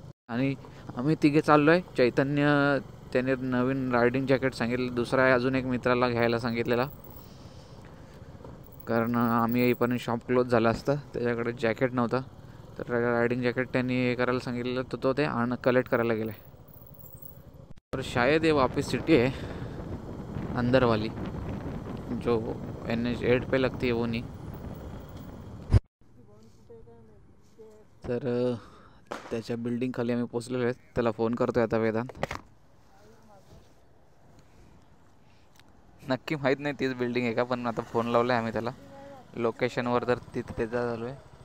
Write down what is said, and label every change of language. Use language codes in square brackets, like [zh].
[mr] आणि आम्ही तिघे चाललो आहे. चैतन्य त्याने नवीन रायडिंग जॅकेट सांगितलं, दुसरा आहे अजून एक मित्राला घ्यायला सांगितलेला, कारण आम्ही येईपर्यंत शॉप क्लोज झाला असता. त्याच्याकडे जॅकेट नव्हता, तर रायडिंग जॅकेट त्यांनी हे करायला सांगितलेलं, तर तो ते कलेक्ट करायला गेला आहे. [hi] और शायद ये वापी सिटी है अंदर वाली, जो NH8 पे लगती है वो नहीं. [mr] तर त्याच्या बिल्डिंग खाली आम्ही पोचलेलो आहे. त्याला फोन करतोय आता वेदांत. नक्की माहीत नाही तीच बिल्डिंग आहे का, पण आता फोन लावला आहे आम्ही त्याला लोकेशनवर, तर तिथे त्याचा चालू आहे.